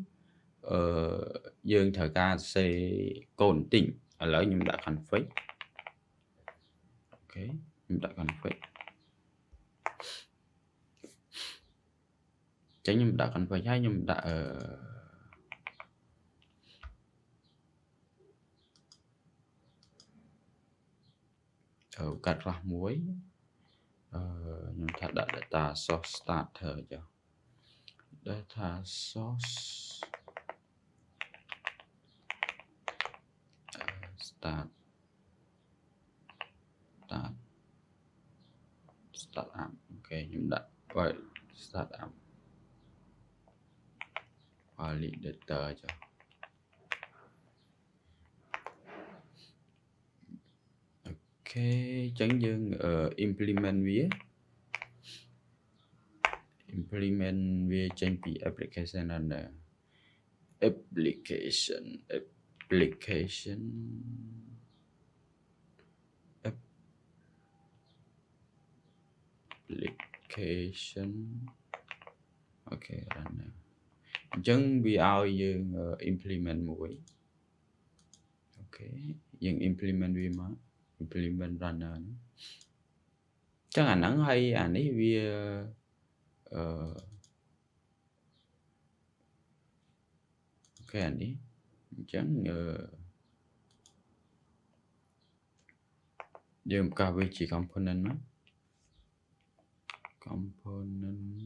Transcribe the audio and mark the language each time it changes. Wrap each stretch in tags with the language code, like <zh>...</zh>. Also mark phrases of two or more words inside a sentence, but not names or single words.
<km>យើងត្រូវការសរសេរកូដបន្តិចឥឡូវខ្ញុំដាក់ config អូខេខ្ញុំដាក់ config ចឹងខ្ញុំដាក់ config ហើយខ្ញុំដាក់ កាត់ខ្លះមួយខ្ញុំថាដាក់</km> <en>data source starter</en> <km>ចុះ</km> <en>data source start up</en> <km>អូខេខ្ញុំដាក់</km> <en>start up validator</en> <km>ចុះអូខេអញ្ចឹងយើង implement វាចេញពី</km> <en>application runner application</en> <km>អូខេ runner អញ្ចឹងវាឲ្យយើង implement មួយអូខេយើង implement វាមក</km> <en>implement runner</en> <km>ហ្នឹងអញ្ចឹងអាហ្នឹងហើយអានេះវា អូខេអានេះអញ្ចឹងយើងបង្កើតវាជា component មក component</km>